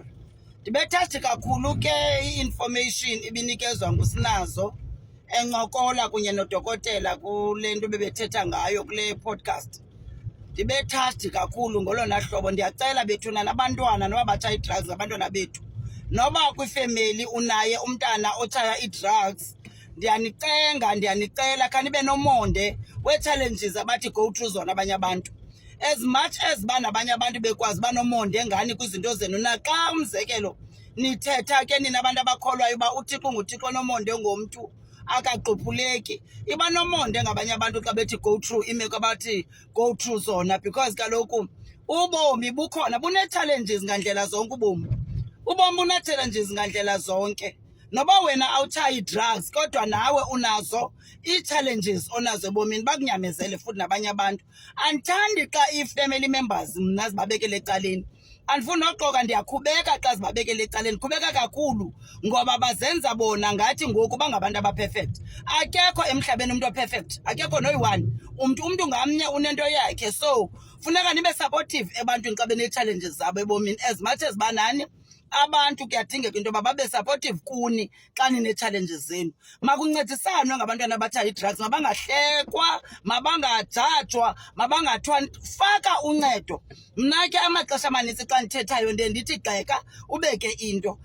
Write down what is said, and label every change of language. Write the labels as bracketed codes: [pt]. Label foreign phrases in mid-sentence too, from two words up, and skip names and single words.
[xh] Ndibethasti kakhulu ke i-information ibinikezwa nguSinazo encokola kunye nodokotela kule nto bebethetha ngayo kule podcast. Ndibethasti kakhulu ngolona hlobo. Ndiyacela bethunana abantwana noba batshaya ii-drugs ngabantwana bethu, noba kwifemeli unaye umntana otshaya ii-drugs, ndiyanicela khanibe nomonde wee-challenges abathi [en] go through [xh] zona abanye abantu. [en] As much as [xh] nabanye abantu bekwazi banomonde ngani kwizinto zenu, naxa umzekelo nithetha ke nina abantu abakholwayo uba uThixo nguThixo nomonde ngomntu akaqophuleki, iba nomonde ngabanye abantu xa bethi [en] go through [xh] imeko abathi [en] go through [xh] zona, because kaloku ubomi bukhona bune-challenges ngandlela zonke. Ubomi bune-challenges ngandlela zonke. Noba wena awutshayi ii-drugs kodwa nawe unazo ii-challenges onazo ebomini, bakunyamezele futhi nabanye abantu. Andithandi xa ii-family members mna zibabekele ecaleni. Andifuni noxoka, ndiyakhubeka xa zibabekele ecaleni, khubeka kakhulu, ngoba bazenza bona ngathi ngoku bangabantu abaperfect. Akekho emhlabeni umntu operfect, akekho noyi-one. Umntu ngamnye unento yakhe, so funeka nibe supportive ebantwini xa benee-challenges zabo ebomini. [en] As much as [xh] banani abantu kuyadingeka into yoba babe supportive kuni xa nine-challenges zenu. Makuncedisanwe ngabantwana abatshaya ii-drugs, mabangahlekwa, mabangajajwa, mabangathiwa. Faka uncedo. Mna ke amaxesha amanintsi xa ndithethayo ndiye ndithi gxeka ubeke into.